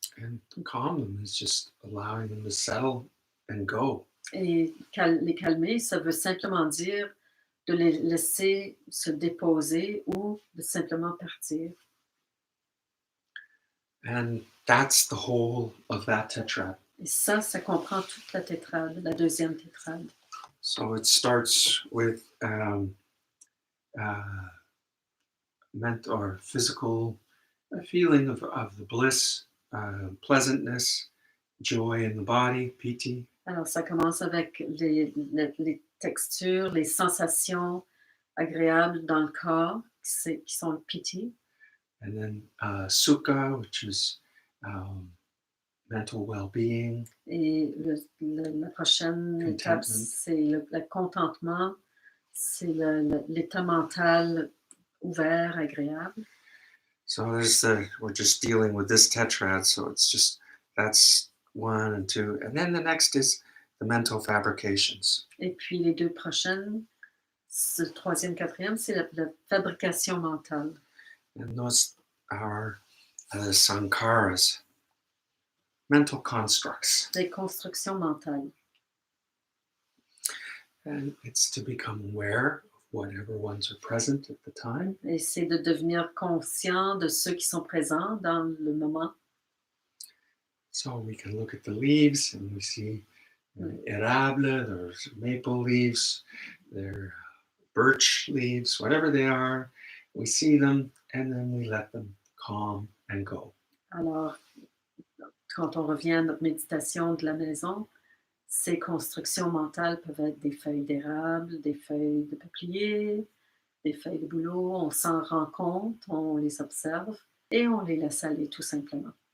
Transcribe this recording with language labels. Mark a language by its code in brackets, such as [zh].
[en] And to calm them is just allowing them to settle and go. [fr] Et les calmer, ça veut simplement dire de les laisser se déposer ou de simplement partir. [en] And that's the whole of that tetrad. [fr] Et ça comprend toute la tétrade, la deuxième tétrade. [en] So it starts with uh, mental or physical feeling of the bliss, pleasantness, joy in the body, piti, [fr] Alors, ça commence avec les textures, les sensations agréables dans le corps, qui sont le piti. [en] and then sukha, which is mental well-being, [fr] Et la prochaine étape, [en] contentment. [fr] c'est le contentement, c'est l'état mental ouvert, agréable. [en] So we're just dealing with this tetrad, so it's just that's one and two, and then the next is the mental fabrications. [fr] Et puis les deux prochaines, le troisième, quatrième, c'est la fabrication mentale. [en] And those are sankharas, mental constructs. [fr] Les constructions mentales. [en] And it's to become aware of whatever ones are present at the time. [fr] Et c'est de devenir conscient de ceux qui sont présents dans le moment. [en] So we can look at the leaves and we see érable, there's maple leaves, they're birch leaves, whatever they are. We see them and then we let them calm and go. [fr] Alors, quand on revient à notre méditation de la maison, ces constructions mentales peuvent être des feuilles d'érable, des feuilles de peuplier, des feuilles de bouleau. On s'en rend compte, on les observe et on les laisse aller tout simplement.